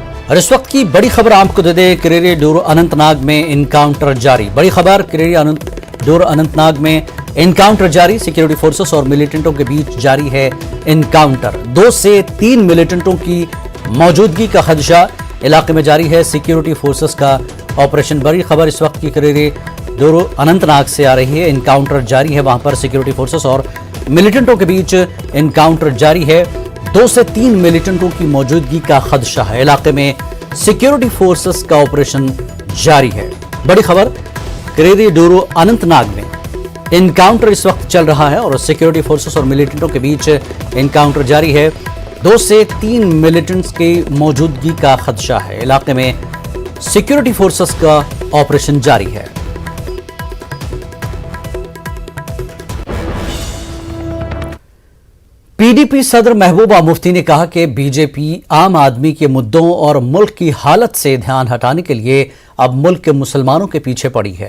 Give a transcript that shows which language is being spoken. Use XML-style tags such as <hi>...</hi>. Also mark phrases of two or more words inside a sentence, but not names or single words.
<ur>اور اس وقت کی بڑی خبر آپ کو دے دیں، کریری ڈور اننت ناگ میں انکاؤنٹر جاری۔ بڑی خبر، کریری ڈور اننت ناگ میں انکاؤنٹر جاری۔ سیکیورٹی فورسز اور ملیٹنٹوں کے بیچ جاری ہے انکاؤنٹر۔ 2 سے 3 ملیٹنٹوں کی موجودگی کا خدشہ، علاقے میں جاری ہے سیکیورٹی فورسز کا آپریشن۔ بڑی خبر اس وقت کی کریری ڈور اننت ناگ سے آ رہی ہے، انکاؤنٹر جاری ہے، وہاں پر سیکیورٹی فورسز اور ملیٹنٹوں کے بیچ انکاؤنٹر جاری ہے۔ 2 سے 3 ملیٹنٹوں کی موجودگی کا خدشہ ہے، علاقے میں سیکیورٹی فورسز کا آپریشن جاری ہے۔ بڑی خبر، کریری ڈورو اننت ناگ میں انکاؤنٹر اس وقت چل رہا ہے اور سیکیورٹی فورسز اور ملیٹنٹوں کے بیچ انکاؤنٹر جاری ہے۔ 2 سے 3 ملیٹنٹس کی موجودگی کا خدشہ ہے، علاقے میں سیکیورٹی فورسز کا آپریشن جاری ہے۔ پی ڈی پی صدر محبوبہ مفتی نے کہا کہ بی جے پی عام آدمی کے مدعوں اور ملک کی حالت سے دھیان ہٹانے کے لیے اب ملک کے مسلمانوں کے پیچھے پڑی ہے۔</ur>